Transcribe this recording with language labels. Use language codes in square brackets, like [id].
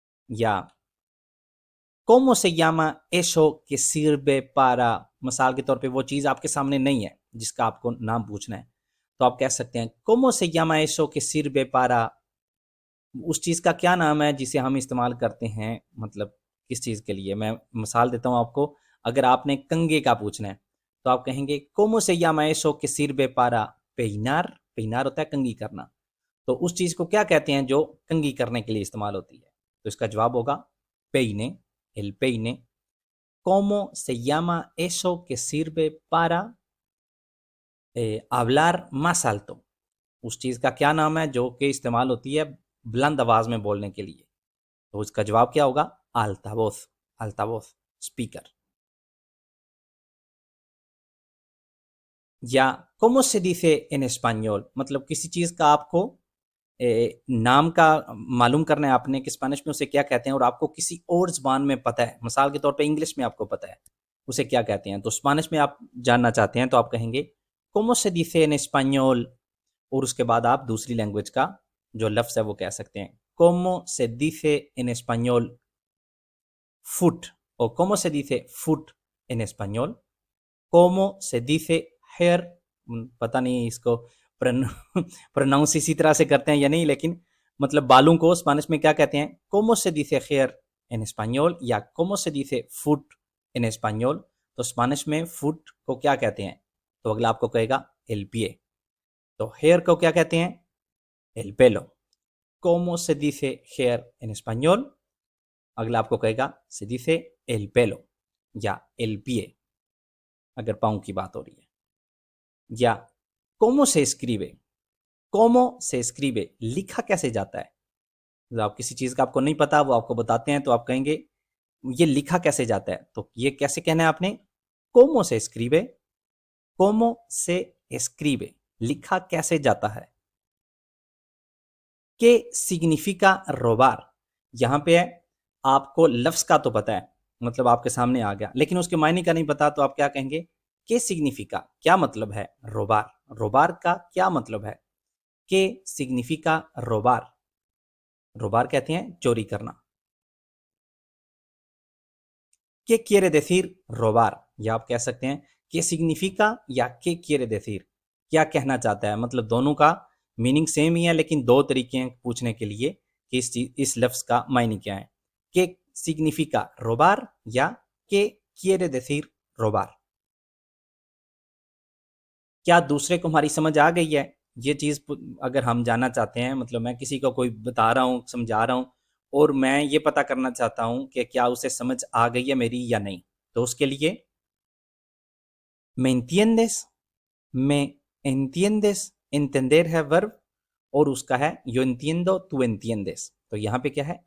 [hi] या [es] cómo se llama eso que sirve para, [hi] मिसाल के तौर पे वो चीज आपके सामने नहीं है जिसका आपको नाम पूछना है, तो आप कह सकते हैं cómo se llama eso que sirve para, उस चीज़ का क्या नाम है जिसे हम इस्तेमाल करते हैं, मतलब किस चीज़ के लिए। मैं मिसाल देता हूँ आपको, अगर आपने कंघे का पूछना है तो आप कहेंगे [es] cómo se llama eso que sirve para peinar, [hi] peinar होता है कंघी करना, तो उस चीज को क्या कहते हैं जो कंघी करने के लिए इस्तेमाल होती है, तो इसका जवाब होगा peine, [es] el peine. ¿Cómo se llama eso que sirve para hablar más alto? [hi] उस चीज का क्या नाम है जो कि इस्तेमाल होती है बुलंद आवाज में बोलने के लिए, तो उसका जवाब क्या होगा? [es] altavoz, altavoz, स्पीकर. [hi] या [es] cómo se dice en español, [hi] मतलब किसी चीज का आपको नाम का मालूम करना है आपने कि स्पेनिश में उसे क्या कहते हैं और आपको किसी और ज़बान में पता है, मिसाल के तौर पे इंग्लिश में आपको पता है उसे क्या कहते हैं, तो स्पेनिश में आप जानना चाहते हैं तो आप कहेंगे cómo se dice en español, और उसके बाद आप दूसरी लैंग्वेज का जो लफ्ज़ है वो कह सकते हैं. [es] cómo se dice en español [hi] foot, o cómo se dice foot en español, [es] cómo se dice hair, [hi] पता नहीं इसको प्रोनाउंस इसी तरह से करते हैं या नहीं, लेकिन मतलब बालों को स्पेनिश में क्या कहते हैं? [es] cómo se dice hair en español या cómo se dice foot en español, [hi] तो स्पेनिश में फुट को क्या कहते हैं? तो अगला आपको कहेगा el pie. तो हेयर को क्या कहते हैं? [es] el pelo. cómo se dice hair en español, [hi] अगला आपको कहेगा [es] se dice el pelo या el pie [hi] अगर पाँव की बात हो रही है. [es] या cómo se escribe, cómo se escribe, [hi] लिखा कैसे जाता है? जब आप किसी चीज का आपको नहीं पता वो आपको बताते हैं तो आप कहेंगे ये लिखा कैसे जाता है, तो ये कैसे कहना है आपने? [es] cómo se escribe, cómo se escribe, [hi] लिखा कैसे जाता है. [es] ¿Qué significa robar? [hi] यहां पे है आपको लफ्ज का तो पता है, मतलब आपके सामने आ गया, लेकिन उसके मायने का नहीं पता, तो आप क्या कहेंगे? [es] ¿Qué significa, [hi] क्या मतलब है robar? robar का क्या मतलब है? [es] ¿Qué significa robar? [hi] robar कहते हैं चोरी करना. [es] ¿Qué quiere decir robar? [hi] या आप कह सकते हैं [es] ¿Qué significa या ¿Qué quiere decir? [hi] क्या कहना चाहता है, मतलब दोनों का मीनिंग सेम ही है लेकिन दो तरीके हैं पूछने के लिए कि इस लफ्ज का मायने क्या है. [es] ¿Qué significa robar या ¿Qué quiere decir robar? [hi] क्या दूसरे को हमारी समझ आ गई है? ये चीज़ अगर हम जानना चाहते हैं, मतलब मैं किसी को कोई बता रहा हूँ, समझा रहा हूँ और मैं ये पता करना चाहता हूँ कि क्या उसे समझ आ गई है मेरी या नहीं, तो उसके लिए [es] me entiendes, me entiendes, [hi] entender है वर्ब और उसका है [es] yo entiendo, tú entiendes. [hi] तो यहाँ पे क्या है?